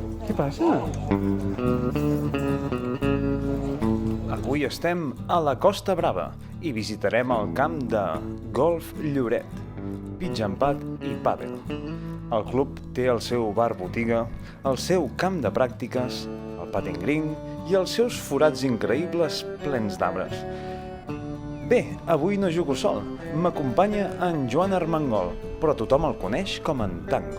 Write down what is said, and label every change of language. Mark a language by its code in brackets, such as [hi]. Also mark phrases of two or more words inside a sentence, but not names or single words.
[ca] Què passa? Avui estem a la Costa Brava i visitarem el camp de Golf Lloret, [en] pitch and pad [ca] i pàdel. El club té el seu bar-botiga, el seu camp de pràctiques, el [en] putting green [ca] i els seus forats increïbles plens d'arbres. Bé, avui no jugo sol, m'acompanya en Joan Armengol, però tothom el coneix com en Tango.